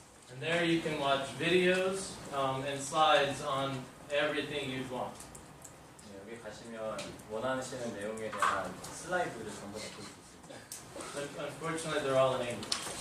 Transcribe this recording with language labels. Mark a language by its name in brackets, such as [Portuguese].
[English] And there you can watch videos and slides on everything you'd want. [Korean] 네, 여기 가시면 원하시는 내용에 대한 슬라이드를 전부 다 볼 수 있습니다. [English] But unfortunately, they're all in English.